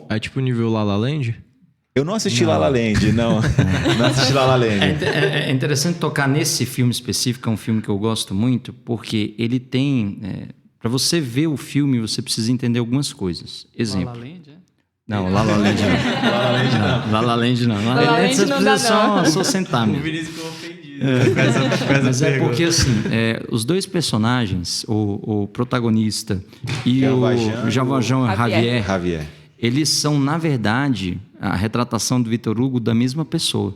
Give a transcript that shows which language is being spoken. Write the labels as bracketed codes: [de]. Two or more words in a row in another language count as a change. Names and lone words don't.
[pt] É tipo nível La La Land? Eu não assisti La La Land, não. Não assisti La La Land. É interessante tocar nesse filme específico, é um filme que eu gosto muito, porque ele tem... para você ver o filme, você precisa entender algumas coisas. Exemplo. La La Land, é? Não, La La Land não. La La Land não. La La Land não. La La La La Land Land não dá, só sentar mesmo. Vinícius ficou ofendido. Mas é porque, assim, os 2 personagens, o protagonista e o Jean Valjean Javier. eles são, na verdade, a retratação do Vitor Hugo da mesma pessoa.